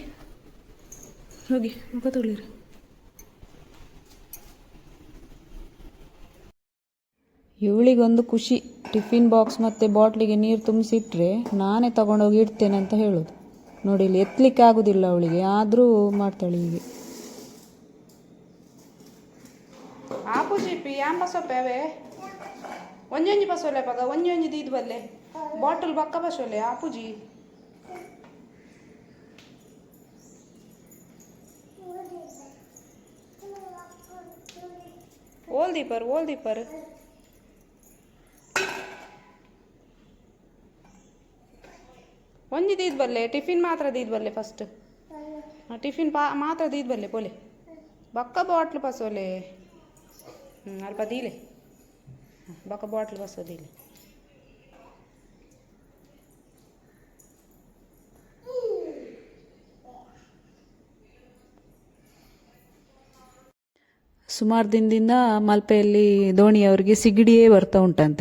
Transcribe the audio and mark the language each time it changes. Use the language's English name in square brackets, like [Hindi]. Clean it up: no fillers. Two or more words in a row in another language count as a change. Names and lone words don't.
[Kannada] ಹೋಗಿ ಮುಖ ತೊಳೀರಿ. ಇವಳಿಗೊಂದು ಖುಷಿ, ಟಿಫಿನ್ ಬಾಕ್ಸ್ ಮತ್ತು ಬಾಟ್ಲಿಗೆ ನೀರು ತುಂಬಿಸಿಟ್ರೆ ನಾನೇ ತಗೊಂಡೋಗಿ ಇಡ್ತೇನೆ ಅಂತ ಹೇಳೋದು. ನೋಡಿ, ಇಲ್ಲಿ ಎತ್ತಲಿಕ್ಕೆ ಆಗೋದಿಲ್ಲ ಅವಳಿಗೆ, ಆದರೂ ಮಾಡ್ತಾಳೆ ಹೀಗೆ. [Tulu] ಆಪುಜಿ ಯಾಂಬ ಸೊಪ್ಪೆ ಒಂಜೊಂಜಿ ಬಸೋಲೆ ಪಗ ಒಂಜೊಂಜಿ ದೀದ್ ಬಲ್ಲೆ ಬಾಟಲ್ ಬಕ್ಕ ಬಸೋಲೆ ಆಪುಜಿ. ಓಲ್ ದೀಪರ್ ಒಂಜಿ ದೀದ್ ಬಲ್ಲೆ, ಟಿಫಿನ್ ಮಾತ್ರ ದೀದ್ ಬಲ್ಲೆ. ಫಸ್ಟ್ ಟಿಫಿನ್ ಮಾತ್ರ ದೀದ್ ಬಲ್ಲೆ ಪೋಲೆ ಬಕ್ಕ ಬಾಟ್ಲು ಬಸೋಲೆ. ಅಲ್ಪ ದೀಲೆ ಬಕ್ಕ ಬಾಟ್ಲು ಬಸೋದಿಲ್ಲ. [Kannada] ಸುಮಾರು ದಿನದಿಂದ ಮಲ್ಪೆಯಲ್ಲಿ ದೋಣಿಯವರಿಗೆ ಸಿಗಡಿಯೇ ಬರ್ತಾ ಉಂಟಂತೆ.